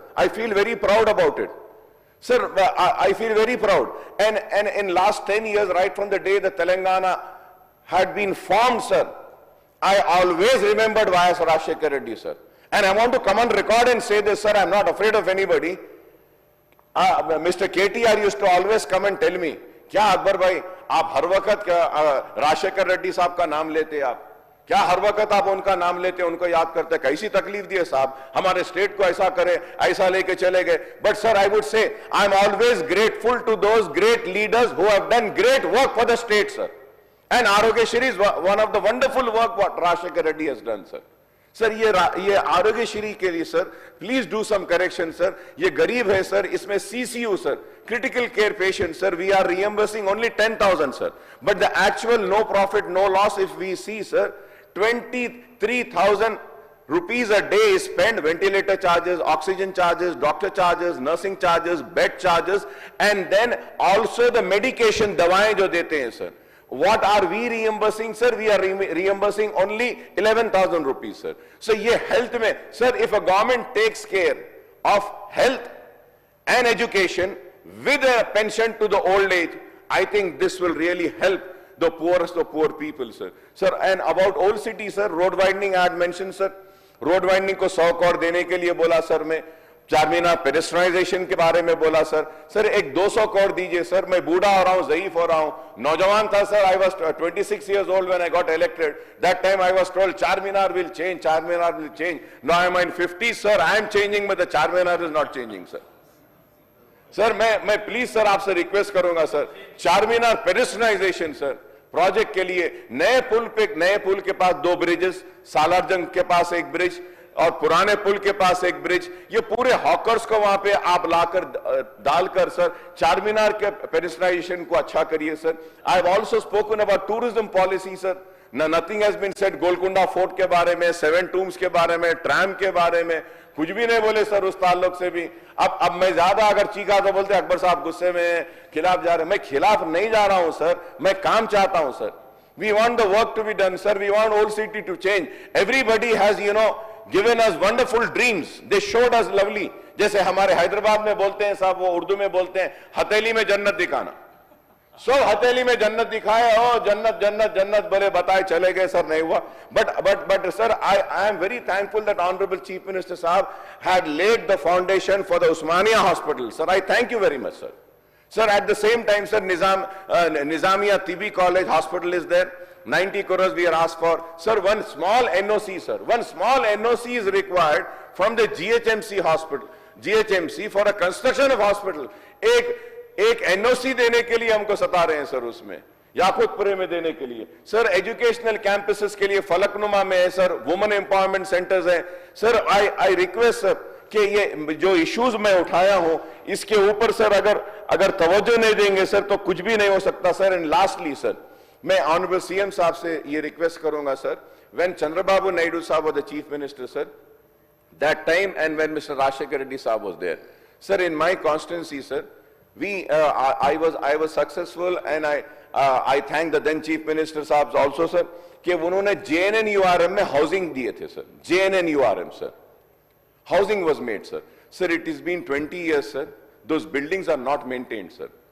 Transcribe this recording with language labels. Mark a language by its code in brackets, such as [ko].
[en] I feel very proud about it. Sir, I feel very proud. And in last 10 years, right from the day the Telangana had been formed, sir, I always remembered Y.S. Rajshekar Reddy, sir. And I want to come on record and say this, sir, I'm not afraid of anybody. Mr. KTR used to always come and tell me, [hi] क्या अकबर भाई आप हर वक्त राजशेखर रेड्डी साहब का नाम लेते आप, क्या हर वक्त आप उनका नाम लेते उनको याद करते, कैसी तकलीफ दी है साहब, हमारे स्टेट को ऐसा करे, ऐसा लेके चले गए. [en] But sir, I would say I am always grateful to those great leaders who have done great work for the state, sir. And Arogyashri is one of the wonderful work what Rajshekar Reddy has done, sir. [hi] Sir ये आरोग्यश्री के लिए sir [en] please do some correction [hi] sir. ये गरीब है sir, इसमें [en] CCU सर, critical care patient sir, we are reimbursing only 10,000 sir, but the actual no profit no loss if we see sir, 23,000 rupees a day is spent, ventilator charges, oxygen charges, doctor charges, nursing charges, bed charges, and then also the medication [hi] दवाएं जो देते हैं sir. [en] What are we reimbursing, sir? We are reimbursing only 11,000 rupees, sir. So, ये health में, sir, if a government takes care of health and education with a pension to the old age, I think this will really help the poorest of poor people, sir. Sir, and about old city, sir, road widening I had mentioned, sir. [hi] Road winding को 100 करोड़ देने के लिए बोला sir. मैं चारमीनार पेडेस्ट्रियनाइजेशन के बारे में बोला सर. सर एक 200 करोड़ दीजिए सर. मैं बूढ़ा हो रहा हूं, ज़ईफ हो रहा हूं, नौजवान था sir. [en] I was 26 years old when I got elected. That time I was told Charminar will change, Charminar will change. Now I'm in 50s, sir. I am changing, but the Charminar is not changing, sir. [hi] Sir मैं please sir आपसे request करूंगा sir, Charminar पेडेस्ट्रियनाइजेशन sir project के लिए नए पुल के पास 2 bridges, Salar Jung के पास 1 bridge और पुराने पुल के पास 1 ब्रिज, ये पूरे हॉकर्स को वहां पे आप लाकर डालकर सर चारमीनार के पेडेस्ट्रियनाइजेशन को अच्छा करिए sir. [en] I have also spoken about tourism policy sir. Nothing has been said. [hi] Golconda fort के बारे में, 7 टूम्स के बारे में, ट्रैम के बारे में कुछ भी नहीं बोले सर उस ताल्लुक से भी. अब मैं ज्यादा अगर चीखा तो बोलते अकबर साहब गुस्से में खिलाफ जा रहे. मैं खिलाफ नहीं जा रहा हूं सर, मैं काम चाहता हूं sir. [en] We want the work to be done sir. We want old city to change. Everybody has given us wonderful dreams. They showed us lovely. [hi] जैसे हमारे हैदराबाद में बोलते हैं साहब, वो उर्दू में बोलते हैं हथेली में जन्नत दिखाना. सो हथेली में जन्नत दिखाए, ओ जन्नत जन्नत जन्नत बोले, बताए चले गए सर, नहीं हुआ. [en] But sir, I am very thankful that Honorable Chief Minister Saab had laid the foundation for the Usmania Hospital. Sir, I thank you very much, sir. Sir, at the same time, sir, Nizamiya TB College Hospital is there. 90 crores we are asked for. Sir, one small NOC, sir. One small NOC is required from the GHMC hospital. GHMC for a construction of hospital. [hi] एक NOC देने के लिए हमको सता रहे हैं sir उसमें. याकुतपुरे में देने के लिए. सर, एजुकेशनल कैंपसेस के लिए फलकनुमा में है सर. वुमेन एम्पावरमेंट सेंटर्स हैं. सर, [en] I request sir [hi] कि ये जो इश्यूज मैं उठाया हूं इसके ऊपर सर अगर तवज्जो नहीं देंगे सर तो कुछ भी नहीं हो सकता सर. [en] and lastly sir, [hi] मैं ऑनरेबल CM साहब से ये रिक्वेस्ट करूंगा सर, [en] When Chandrababu Naidu साहब was the chief minister sir, that time and when Mr. Rajshekar Reddy साहब was there, sir, in my constituency sir, I was successful and I thank the then chief minister साहब also sir [hi] कि उन्होंने JNNURM में housing दिए थे sir. [en] JNNURM sir, housing was made sir. Sir, it has been 20 years sir, those buildings are not maintained sir.